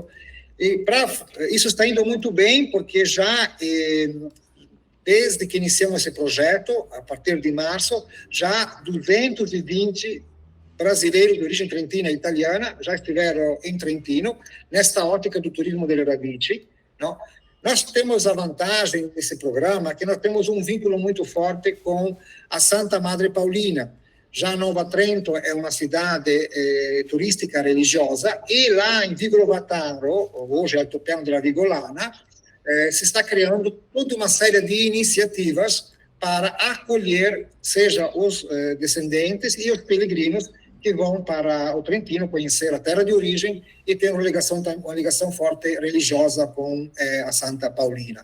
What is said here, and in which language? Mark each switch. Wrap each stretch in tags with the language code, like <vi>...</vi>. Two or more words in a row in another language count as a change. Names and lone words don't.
<pt>E isso está indo muito bem, porque já, desde que iniciamos esse projeto, a partir de março, já 220 brasileiros de origem trentina e italiana já estiveram em Trentino, nesta ótica do</pt> <it>turismo delle radici.</it> <pt>Não? Nós temos a vantagem nesse programa que nós temos um vínculo muito forte com a Santa Madre Paulina. Já Nova Trento é uma cidade turística religiosa e lá em Vigolo Vataro, hoje Altopiano della Vigolana, se está criando toda uma série de iniciativas para acolher, seja os descendentes e os peregrinos que vão para o Trentino conhecer a terra de origem e ter uma ligação forte religiosa com a Santa Paulina.</pt>